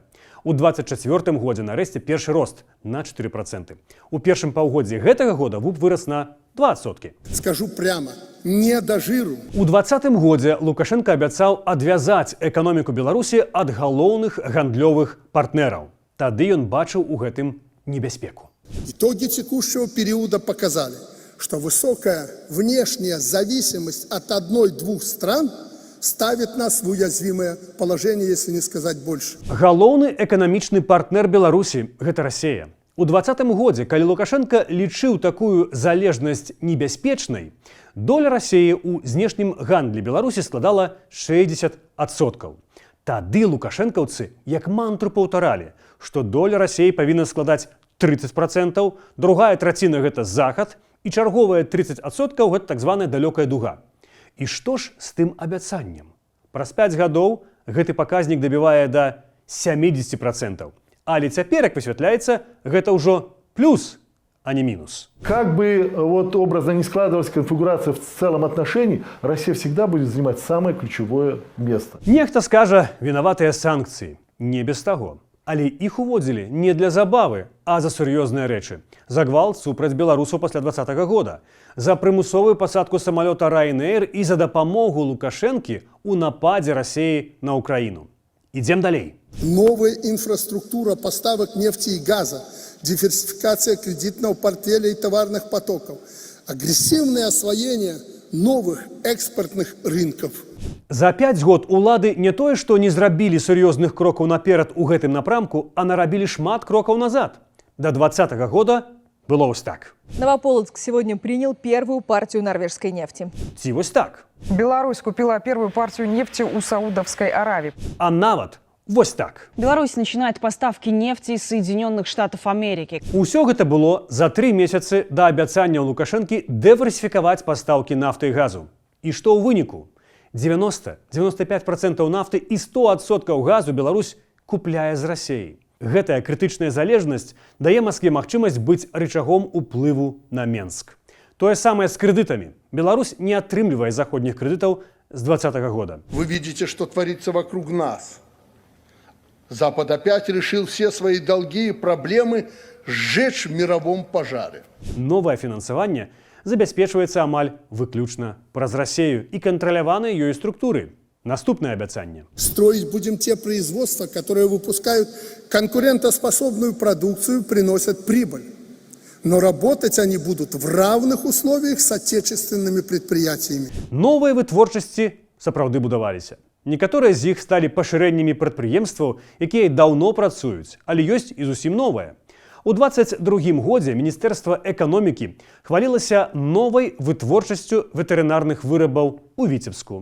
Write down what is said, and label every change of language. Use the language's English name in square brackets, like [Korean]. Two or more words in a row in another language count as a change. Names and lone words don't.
[Belarusian] У 2024 годзе нарэшце першы рост на 4%. У першым паўгоддзі гэтага года ВУП вырас на 2%. [Russian] Скажу прямо, не до жиру. [Belarusian] У 2020 годзе Лукашенко абяцаў адвязаць эканоміку Беларусі ад галоўных гандлёвых партнераў. Тады ён бачыў у гэтым небяспеку. [Russian] Итоги текущего периода показали, что высокая внешняя зависимость от 1-2 стран ставит нас в уязвимое положение, если не сказать больше. [Belarusian] Галоўны эканамічны партнер Беларусі – гэта Расія. У 2020 годзе, калі Лукашенко лічыў такую залежнасць небяспечнай, доля Расіі ў знешнім гандлі Беларусі складала 60%. Тады лукашэнкаўцы як мантру паўтаралі, што доля Расіі павінна складаць 30%, другая траціна – гэта захад, і чарговая 30% – гэта так званая далёкая дуга. І што ж з тым абяцаннем? Праз 5 гадоў гэты паказнік дабівае да 70%. Але цяпер, як высвятляецца, гэта ўжо плюс, а не минус. [Russian] Как бы образно не складывалась конфигурация в целом отношений, Россия всегда будет занимать самое ключевое место. [Belarusian] Нехта скажа, вінаватыя санкцыі. Не без таго. Але іх уводзілі не для забавы, а за сур'ёзныя рэчы. За гвалт супраць беларусаў пасля 2020 года, за прымусовую пасадку самалёта Ryanair і за дапамогу Лукашэнкі ў нападзе Расіі на Украіну. Ідзем далей. [Russian] Новая инфраструктура поставок нефти и газа, диверсификация кредитного портфеля и товарных потоков, агрессивное освоение новых экспортных рынков. [Belarusian] За 5 год улады не тое, што не зрабілі сур'ёзных крокаў наперад у гэтым напрамку, а нарабілі шмат крокаў назад. [Russian] До 2020 года было [Belarusian] вось так. [Russian] Новополоцк сегодня принял первую партию норвежской нефти. [Belarusian] Ці вось так. [Russian] Беларусь купила первую партию нефти у Саудовской Аравии. [Belarusian] А нават вось так. [Russian] Беларусь начинает поставки нефти из Соединенных Штатов Америки. [Belarusian] Усё гэта было за 3 месяцы да абяцання Лукашэнкі дыверсіфікаваць пастаўкі нафты і газу. І што ў выніку? 90-95% нафты і 100% газу Беларусь купляе з Расіі. Гэтая крытычная залежнасць дае Маскве магчымасць быць рычагом уплыву на Менск. Тое самае з крэдытамі. Беларусь не атрымлівае заходніх крэдытаў з 2020 года. [Russian] Вы видите, что творится вокруг нас. Запад опять решил все свои долги и проблемы сжечь в мировом пожаре. [Belarusian] Новае фінансаванне забяспечваецца амаль выключна праз Расію і кантраляваныя ёй структуры. Наступнае абяцанне. [Russian] Строить будем те производства, которые выпускают конкурентоспособную продукцию, приносят прибыль. Но работать они будут в равных условиях с отечественными предприятиями. [Belarusian] Новыя вытворчасці сапраўды будаваліся. Некаторыя з іх сталі пашырэннямі прадпрыемстваў, якія даўно працуюць, але ёсць і зусім новае. У 2022 годзе Міністэрства эканомікі хвалілася новай вытворчасцю ветэрынарных вырабаў у Віцебску.